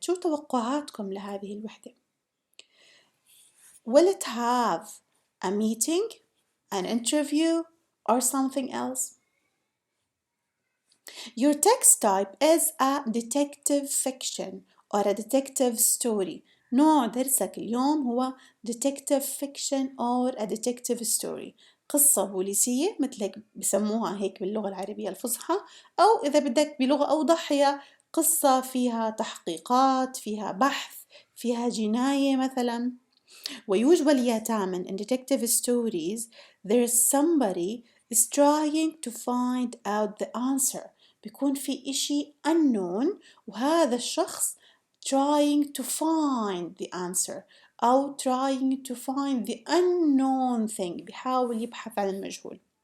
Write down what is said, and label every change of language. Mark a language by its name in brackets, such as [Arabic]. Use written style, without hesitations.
[Arabic] شو توقعاتكم لهذه الوحدة؟ [English] Will it have a meeting, an interview, or something else? Your text type is a detective fiction or a detective story. [Arabic] نوع درسك اليوم هو [English] detective fiction or a detective story. [Arabic] قصة بوليسية مثل هيك بسموها هيك باللغة العربية الفصحى، أو إذا بدك بلغة أوضح هي قصة فيها تحقيقات، فيها بحث، فيها جناية مثلا. [English] وusually يا تامن in detective stories there is somebody is trying to find out the answer. [Arabic] بيكون في إشي [English] unknown [Arabic] وهذا الشخص [English] trying to find the answer أو trying to find the unknown thing، [Arabic] بيحاول يبحث عن المجهول.